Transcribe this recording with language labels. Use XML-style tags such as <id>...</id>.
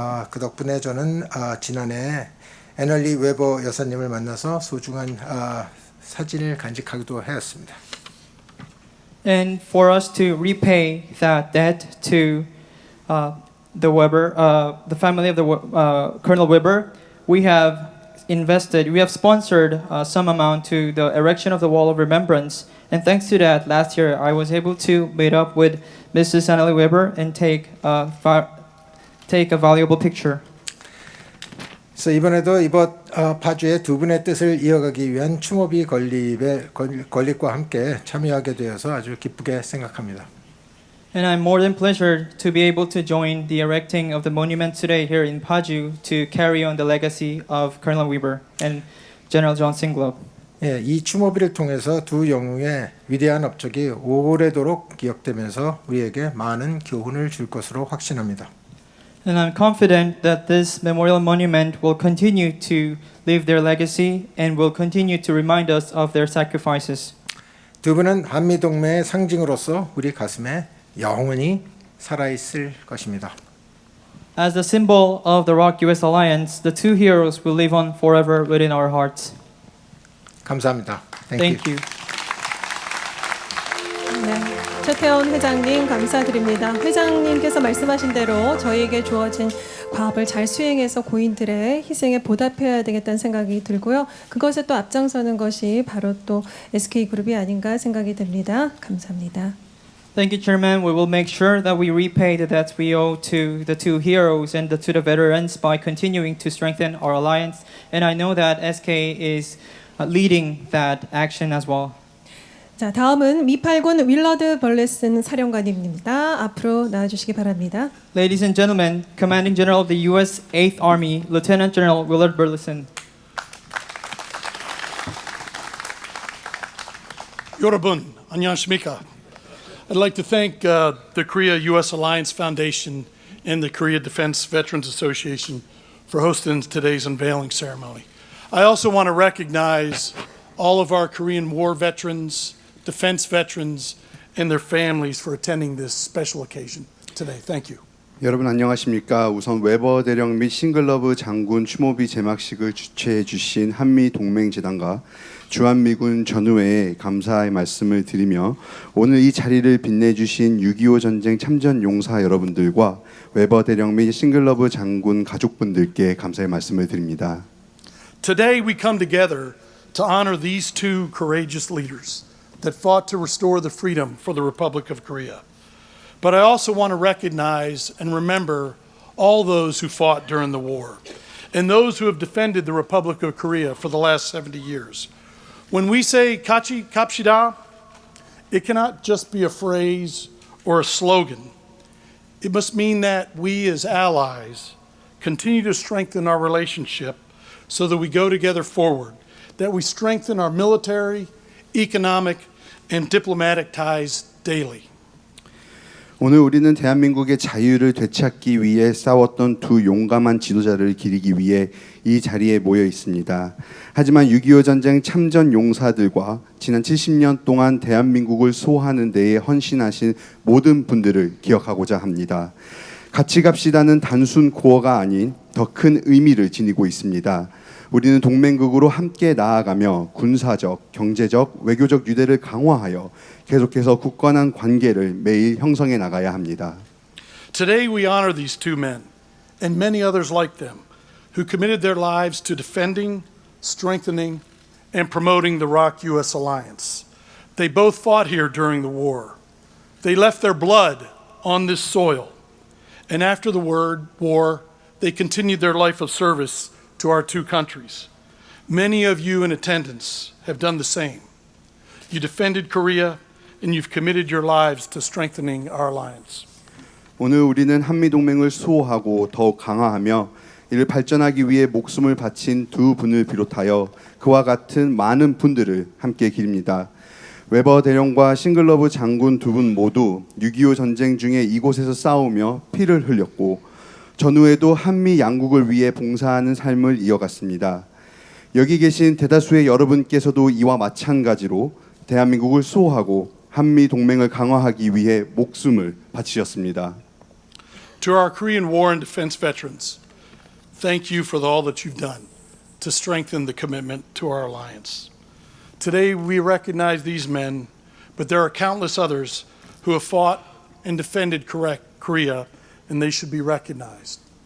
<ko>그 덕분에 저는 지난해 애널리 웨버 여사님을 만나서 소중한 사진을 간직하기도 하였습니다.</ko> <en>And for us to repay that debt to the Weber, the family of the Colonel Weber, we have sponsored some amount to the erection of the Wall of Remembrance. And thanks to that, last year I was able to meet up with Mrs. Annalie Weber and take a valuable picture.</en> <ko>그래서 이번에도 이번 파주의 두 분의 뜻을 이어가기 위한 추모비 건립과 함께 참여하게 되어서 아주 기쁘게 생각합니다.</ko> <en>And I'm more than pleasured to be able to join the erecting of the monument today here in Paju to carry on the legacy of Colonel Weber and General John 싱글러브.</en> <ko>예, 이 추모비를 통해서 두 영웅의 위대한 업적이 오래도록 기억되면서 우리에게 많은 교훈을 줄 것으로 확신합니다.</ko> <en>And I'm confident that this memorial monument will continue to live their legacy and will continue to remind us of their sacrifices.</en> <ko>두 분은 한미 동맹의 상징으로서 우리 가슴에 영원히 살아 있을 것입니다.</ko> <en>As the symbol of the ROK-US alliance, the two heroes will live on forever within our hearts.</en> <ko>감사합니다.</ko> <en>Thank you.</en> <ko>네, 최태원 회장님 감사드립니다. 회장님께서 말씀하신 대로 저희에게 주어진 과업을 잘 수행해서 고인들의 희생에 보답해야 되겠다는 생각이 들고요. 그것에 또 앞장서는 것이 바로 또 SK그룹이 아닌가 생각이 듭니다. 감사합니다.</ko> <en>Thank you, Chairman. We will make sure that we repay the debts we owe to the two heroes and to the veterans by continuing to strengthen our alliance. And I know that SK is leading that action as well.</en> <ko>자, 다음은 미8군 윌러드 벌레슨 사령관님입니다. 앞으로 나와주시기 바랍니다.</ko> <en>Ladies and gentlemen, Commanding General of the U.S. 8th Army, Lieutenant General Willard Burleson.</en> <ko>여러분, 안녕하십니까?</ko> <en>I'd like to thank the Korea-U.S. Alliance Foundation and the Korea Defense Veterans Association for hosting today's unveiling ceremony. I also want to recognize all of our Korean War veterans, defense veterans, and their families for attending this special occasion today. Thank you.</en> <ko>여러분 안녕하십니까? 우선 웨버대령 및 싱글러브 장군 추모비 제막식을 주최해 주신 한미 동맹재단과 주한미군 전우회에 감사의 말씀을 드리며 오늘 이 자리를 빛내주신 6.25 전쟁 참전 용사 여러분들과 웨버대령 및 싱글러브 장군 가족분들께 감사의 말씀을 드립니다.</ko> <en>Today we come together to honor these two courageous leaders that fought to restore the freedom for the Republic of Korea. But I also want to recognize and remember all those who fought during the war and those who have defended the Republic of Korea for the last 70 years. When we say "Kachi Kapshida," it cannot just be a phrase or a slogan. It must mean that we as allies continue to strengthen our relationship so that we go together forward, that we strengthen our military, economic, and diplomatic ties daily.</en> <ko>오늘 우리는 대한민국의 자유를 되찾기 위해 싸웠던 두 용감한 지도자를 기리기 위해 이 자리에 모여 있습니다. 하지만 6.25 전쟁 참전 용사들과 지난 70년 동안 대한민국을 수호하는 데에 헌신하신 모든 분들을 기억하고자 합니다. 같이 갑시다는 단순 구호가 아닌 더 큰 의미를 지니고 있습니다. 우리는 동맹국으로 함께 나아가며 군사적, 경제적, 외교적 유대를 강화하여 계속해서 굳건한 관계를 매일 형성해 나가야 합니다.</ko> <en>Today we honor these two men and many others like them who committed their lives to defending, strengthening, and promoting the ROK-US alliance. They both fought here during the war. They left their blood on this soil. And after the war, they continued their life of service to our two countries. Many of you in attendance have done the same. You defended Korea and you've committed your lives to strengthening our alliance.</en> <ko>오늘 우리는 한미 동맹을 수호하고 더욱 강화하며 이를 발전하기 위해 목숨을 바친 두 분을 비롯하여 그와 같은 많은 분들을 함께 기립니다. 웨버 대령과 싱글러브 장군 두 분 모두 6.25 전쟁 중에 이곳에서 싸우며 피를 흘렸고 전후에도 한미 양국을 위해 봉사하는 삶을 이어갔습니다. 여기 계신 대다수의 여러분께서도 이와 마찬가지로 대한민국을 수호하고 한미 동맹을 강화하기 위해 목숨을 바치셨습니다.</ko> <en>To our Korean War and defense veterans, thank you for all that you've done to strengthen the commitment to our alliance. Today we recognize these men, but there are countless others who have fought and defended Korea, and they should be recognized.</en>